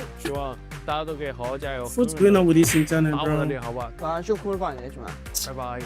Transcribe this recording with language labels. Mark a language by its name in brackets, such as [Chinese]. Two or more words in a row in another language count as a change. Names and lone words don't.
[Chinese] 希望大家都可以好好加油。 [English] What's going on with this internet, [Chinese] 打我的 [English] bro? [Chinese] 脸好不好？ [Arabic] فنشوفكم الفاينل يا جماعه. [Chinese] 拜拜。